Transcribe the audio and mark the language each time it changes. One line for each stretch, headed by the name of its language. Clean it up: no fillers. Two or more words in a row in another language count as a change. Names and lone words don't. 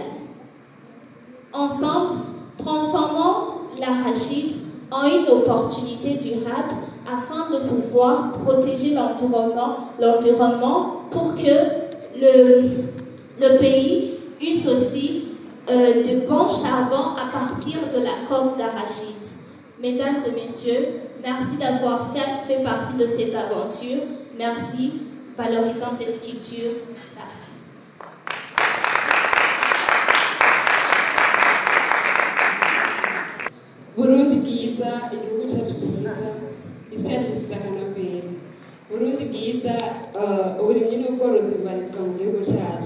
French: Ensemble, transformons l'arachide en une opportunité durable afin de pouvoir protéger l'environnement pour que le pays use aussi de bons charbons à partir de la coque d'arachide. Mesdames et messieurs, merci d'avoir fait partie de cette aventure. Merci, valorisons cette culture. Merci.
Kinyarwanda: Burundi bwiza, igihugu cyacu cyiza, isi yacu ifite akanovera. Burundi bwiza, uburimyi n'ubworozi bubarizwa mu gihugu cyacu.